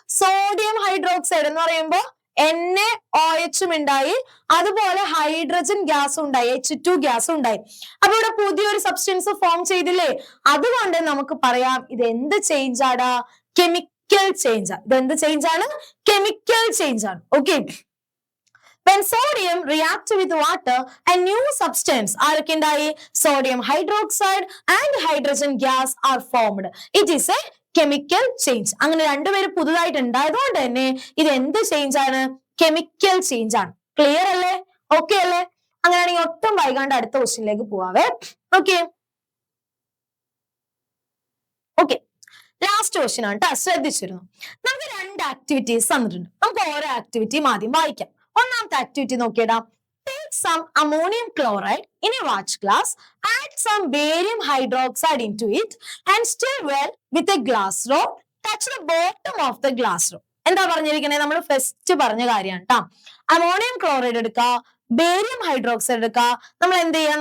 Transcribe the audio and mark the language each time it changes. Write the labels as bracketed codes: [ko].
[ml] Sodium hydroxide എന്ന് പറയുമ്പോൾ NaOH ഉണ്ടായി, അതുപോലെ ഹൈഡ്രജൻ ഗ്യാസ് ഉണ്ടായി, H2 ഗ്യാസ് ഉണ്ടായി. അപ്പൊ ഇവിടെ പുതിയൊരു സബ്സ്റ്റൻസ് ഫോം ചെയ്തില്ലേ? അതുകൊണ്ട് നമുക്ക് പറയാം ഇത് എന്ത് ചേഞ്ച് ആടാ? Chemical change. ഇത് എന്ത് ചേഞ്ച് ആണ്? കെമിക്കൽ ചേഞ്ച് ആണ്. [en] okay, when sodium react with water, a new substance [ml] ആരൊക്കെ ഉണ്ടായി? [en] sodium hydroxide and hydrogen gas are formed. It is a chemical change. [ml] അങ്ങനെ രണ്ടുപേരും പുതുതായിട്ട് ഉണ്ടായതുകൊണ്ട് തന്നെ ഇത് എന്ത് ചേഞ്ച് ആണ്? കെമിക്കൽ ചേഞ്ച് ആണ്. ക്ലിയർ അല്ലേ? ഓക്കെ അല്ലേ? അങ്ങനെയാണെങ്കിൽ ഒട്ടും വൈകാണ്ട് അടുത്ത ക്വസ്റ്റ്യനിലേക്ക് പോവാവേ. ഓക്കെ, ലാസ്റ്റ് ക്വസ്റ്റ്യൻ ആണ് കേട്ടോ, ശ്രദ്ധിച്ചിരുന്നു. നമുക്ക് 2 ആക്ടിവിറ്റീസ് തന്നിട്ടുണ്ട്. നമുക്ക് ഓരോ ആക്ടിവിറ്റിയും ആദ്യം വായിക്കാം. ഒന്നാമത്തെ activity നോക്കിയടാ. [en] Take some ammonium chloride in a watch glass, add some barium hydroxide into it and stir well with a glass rod. Touch the bottom of the glass rod. [ml] എന്താ പറഞ്ഞിരിക്കുന്നത്? നമ്മൾ ഫസ്റ്റ് പറഞ്ഞ കാര്യമാണ് കേട്ടോ. അമോണിയം ക്ലോറൈഡ് എടുക്കുക, barium hydroxide എടുക്കുക. നമ്മൾ എന്ത് ചെയ്യാൻ?